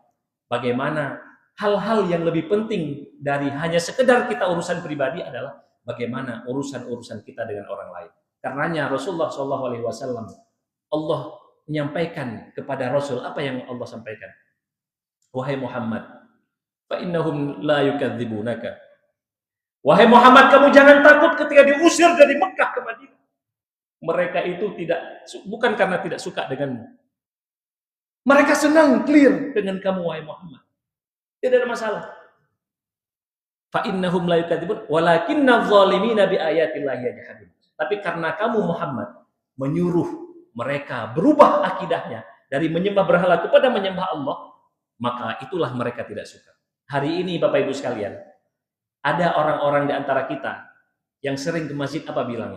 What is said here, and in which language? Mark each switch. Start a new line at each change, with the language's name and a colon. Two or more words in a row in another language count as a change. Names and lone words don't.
Indonesian: Bagaimana hal-hal yang lebih penting dari hanya sekedar kita urusan pribadi adalah bagaimana urusan-urusan kita dengan orang lain. Karenanya Rasulullah SAW, Allah menyampaikan kepada Rasul apa yang Allah sampaikan.
Arabic: يا محمد فإنهم لا يكذبونك.
Indonesian: Wahai Muhammad, kamu jangan takut ketika diusir dari Mekah ke Madinah. Mereka itu bukan karena tidak suka denganmu. Mereka senang, clear dengan kamu, wahai Muhammad. Tidak ada masalah.
Arabic: فإنهم لا يكذبون ولكن الظالمين بآيات الله يجحدون.
Indonesian: Tapi karena kamu Muhammad menyuruh mereka berubah akidahnya dari menyembah berhala kepada menyembah Allah, maka itulah mereka tidak suka. Hari ini Bapak Ibu sekalian, ada orang-orang di antara kita yang sering ke masjid apa bilangnya?